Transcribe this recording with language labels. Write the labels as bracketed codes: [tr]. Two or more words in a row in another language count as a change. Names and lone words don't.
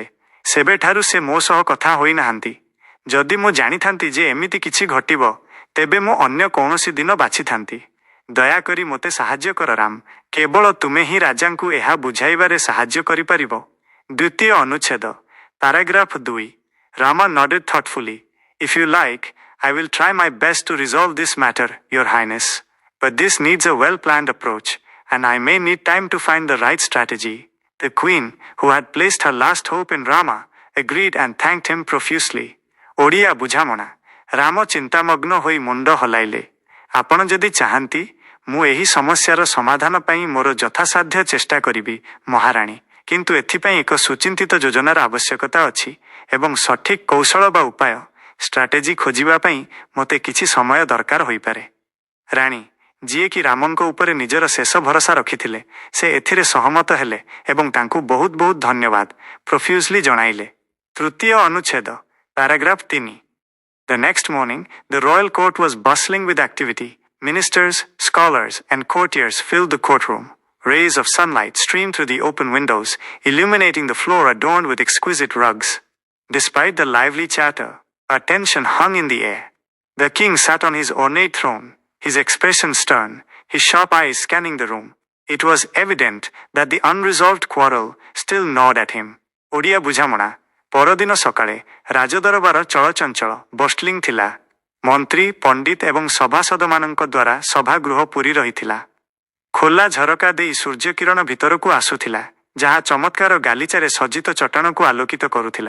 [or] ସେବେଠାରୁ ସେ ମୋ ସହ କଥା ହୋଇନାହାନ୍ତି। ଯଦି ମୁଁ ଜାଣିଥାନ୍ତି ଯେ ଏମିତି କିଛି ଘଟିବ, ତେବେ ମୁଁ ଅନ୍ୟ କୌଣସି ଦିନ ବାଛିଥାନ୍ତି। ଦୟାକରି ମୋତେ ସାହାଯ୍ୟ କର ରାମ, କେବଳ ତୁମେ ହିଁ ରାଜାଙ୍କୁ ଏହା ବୁଝାଇବାରେ ସାହାଯ୍ୟ କରିପାରିବ। ଦ୍ୱିତୀୟ ଅନୁଚ୍ଛେଦ ପାରାଗ୍ରାଫ 2 [en] Rama nodded thoughtfully. If you like, I will try my best to resolve this matter, Your Highness. But this needs a well-planned approach, and I may need time to find the right strategy. The queen, who had placed her last hope in Rama, agreed and thanked him profusely. [or] ଓଡ଼ିଆ ବୁଝାମଣା ରାମ ଚିନ୍ତାମଗ୍ନ ହୋଇ ମୁଣ୍ଡ ହଲାଇଲେ। ଆପଣ ଯଦି ଚାହାନ୍ତି, ମୁଁ ଏହି ସମସ୍ୟାର ସମାଧାନ ପାଇଁ ମୋର ଯଥାସାଧ୍ୟ ଚେଷ୍ଟା କରିବି, ମହାରାଣୀ, କିନ୍ତୁ ଏଥିପାଇଁ ଏକ ସୁଚିନ୍ତିତ ଯୋଜନାର ଆବଶ୍ୟକତା ଅଛି ଏବଂ ସଠିକ୍ କୌଶଳ ବା ଉପାୟ ଷ୍ଟ୍ରାଟେଜି ଖୋଜିବା ପାଇଁ ମୋତେ କିଛି ସମୟ ଦରକାର ହୋଇପାରେ। ରାଣୀ, ଯିଏକି ରାମଙ୍କ ଉପରେ ନିଜର ଶେଷ ଭରସା ରଖିଥିଲେ, ସେ ଏଥିରେ ସହମତ ହେଲେ ଏବଂ ତାଙ୍କୁ ବହୁତ ବହୁତ ଧନ୍ୟବାଦ ପ୍ରଫ୍ୟୁଜଲି ଜଣାଇଲେ। ତୃତୀୟ ଅନୁଚ୍ଛେଦ ପାରାଗ୍ରାଫ 3 [en] The next morning, the royal court was bustling with activity. Ministers, scholars, and courtiers filled the courtroom. Rays of sunlight streamed through the open windows, illuminating the floor adorned with exquisite rugs. Despite the lively chatter, a tension hung in the air. The king sat on his ornate throne, his expression stern, his sharp eyes scanning the room. It was evident that the unresolved quarrel still gnawed at him. [or] ଓଡ଼ିଆ ବୁଝାମଣା ପରଦିନ ସକାଳେ ରାଜଦରବାର ଚଳଚଞ୍ଚଳ ବଷ୍ଟଲିଂ ଥିଲା। ମନ୍ତ୍ରୀ, ପଣ୍ଡିତ ଏବଂ ସଭାସଦମାନଙ୍କ ଦ୍ୱାରା ସଭାଗୃହ ପୂରି ରହିଥିଲା। ଖୋଲା ଝରକା ଦେଇ ସୂର୍ଯ୍ୟକିରଣ ଭିତରକୁ ଆସୁଥିଲା, ଯାହା ଚମତ୍କାର ଗାଲିଚାରେ ସଜ୍ଜିତ ଚଟାଣକୁ ଆଲୋକିତ କରୁଥିଲା।